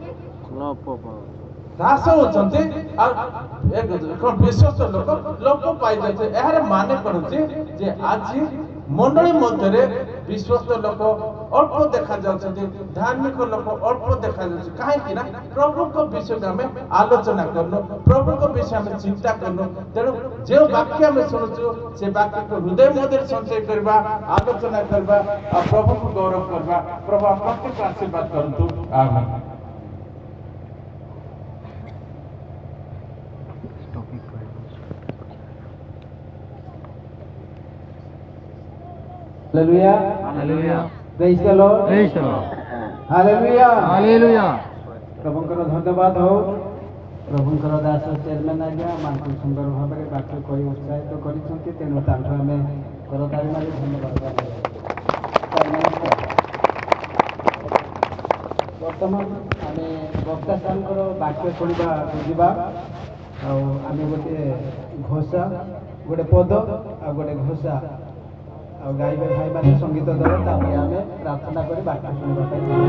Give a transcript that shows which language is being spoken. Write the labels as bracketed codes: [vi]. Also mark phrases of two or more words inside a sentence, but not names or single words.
[or] ହ୍ରାସ ହଉଛନ୍ତି ଆଉ କଣ ବିଶ୍ୱସ୍ତ ଲୋକ ପାଇଯାଉଛି ଏହାର ମାନେ କଣ ଯେ ଆଜି ମଣ୍ଡଳୀ ମଧ୍ୟରେ ବିଶ୍ୱସ୍ତ ଲୋକ ଅଳ୍ପ ଦେଖାଯାଉଛନ୍ତି ଧାର୍ମିକ ଲୋକ ଅଳ୍ପ ଦେଖାଯାଉଛି କାହିଁକି ନା ପ୍ରଭୁଙ୍କ ବିଷୟରେ ଆମେ ଆଲୋଚନା କରୁନୁ ପ୍ରଭୁଙ୍କ ବିଷୟ ଆମେ ଚିନ୍ତା କରୁନୁ ତେଣୁ ଯେଉଁ ବାକ୍ୟ ଆମେ ଶୁଣୁଛୁ ସେ ବାକ୍ୟକୁ ହୃଦୟ ମଧ୍ୟରେ ସଞ୍ଚୟ କରିବା ଆଲୋଚନା କରିବା ଆଉ ପ୍ରଭୁଙ୍କୁ ଗୌରବ କରିବା ପ୍ରଭୁ ପ୍ରତ୍ୟେକ ଆଶୀର୍ବାଦ କରନ୍ତୁ ଆମେନ୍ [en] Hallelujah. Hallelujah. Praise the Lord. Praise the Lord. Hallelujah. Hallelujah. [or] ପ୍ରଭୁଙ୍କର ଧନ୍ୟବାଦ ହଉ ପ୍ରଭୁଙ୍କର ଦାସ ଚେୟାରମ୍ୟାନ୍ ଆଜ୍ଞା ଆମକୁ ସୁନ୍ଦର ଭାବରେ ବାକ୍ୟ କହି ଉତ୍ସାହିତ କରିଛନ୍ତି ତେଣୁ ତାଙ୍କୁ ଆମେ କରତାଳି ମାରି ଧନ୍ୟବାଦ ବର୍ତ୍ତମାନ ଆମେ ବକ୍ତା ସାର୍ଙ୍କର ବାକ୍ୟ ଶୁଣିବା ଯିବା ଆଉ ଆମେ ଗୋଟିଏ ଘୋଷା ଗୋଟେ ପଦ ଆଉ ଗୋଟେ ଘୋଷା ଆଉ ଗାଇବେ ଭାଇମାନେ ସଙ୍ଗୀତ ଦଳ ତାପରେ ଆମେ ପ୍ରାର୍ଥନା କରି ବାକ୍ୟ ଶୁଣିବା ପାଇଁ